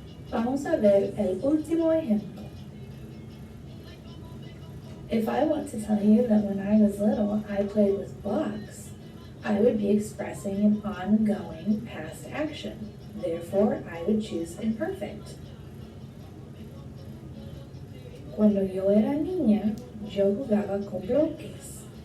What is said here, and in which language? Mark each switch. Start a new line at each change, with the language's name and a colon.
Spanish: Vamos a ver el último ejemplo.
English: If I want to tell you that when I was little I played with blocks, I would be expressing an ongoing past action. Therefore, I would choose imperfect.
Spanish: Cuando yo era niña, yo jugaba con bloques.